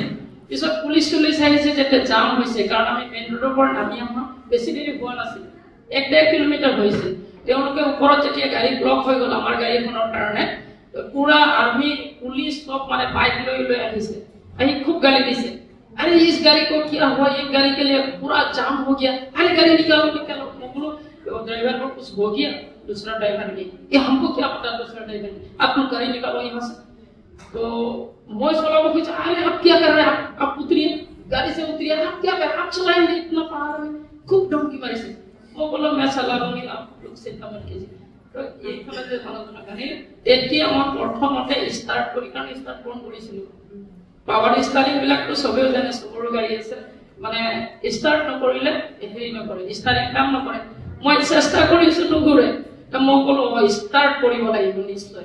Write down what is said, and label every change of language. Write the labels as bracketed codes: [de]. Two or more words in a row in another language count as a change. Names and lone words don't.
[as] পিছত পুলিচ চুলিচ আহিছে, যেতিয়া জাম হৈছে, কাৰণ আমি [en] main roadৰ [as] পৰা নামি অহা বেছি দেৰি হোৱা নাছিল, 1.5 কিলোমিটাৰ হৈছে। তেওঁলোকে ওপৰত যেতিয়া গাড়ী ব্লক হৈ গ'ল আমাৰ গাড়ীখনৰ কাৰণে, পুৰা [en] army police [as] চব মানে বাইক লৈ লৈ আহিছে, আহি খুব গালি দিছে। [hi] अरे इस गाड़ी को क्या हुआ, एक गाड़ी के लिए पूरा जाम हो गया, अरे गाड़ी निकालो निकालो। मैं बोलो ड्राइवर को कुछ हो गया, दूसरा ड्राइवर नहीं, ये हमको क्या पता दूसरा ड्राइवर, आप लोग गाड़ी निकालो यहाँ से। तो वॉइस वाला को पूछा अरे आप क्या कर रहे हैं, आप उतरिए गाड़ी से, उतरिए, आप क्या कर रहे हैं, आप चलाएंगे इतना पहाड़ में, खूब धमकी मारी से। वो बोलो मैं चला लूंगी, आप लोग चिंता मत कीजिए। [as] तो এইফালে যে আলোচনা কাহিনী তেতিয়া মই প্ৰথমতে ষ্টাৰ্ট কৰি, কাৰণ ষ্টাৰ্ট কোন কৰিছিলোঁ, [en] power steering [as] বিলাকতো চবেও জানে, চবৰো গাড়ী আছে, মানে ষ্টাৰ্ট নকৰিলে হেৰি নকৰে, ষ্টাৰ্টিং কাম নকৰে। মই চেষ্টা কৰিছোঁ নুঘূৰে, মই ক'লো ষ্টাৰ্ট কৰিব লাগিব নিশ্চয়।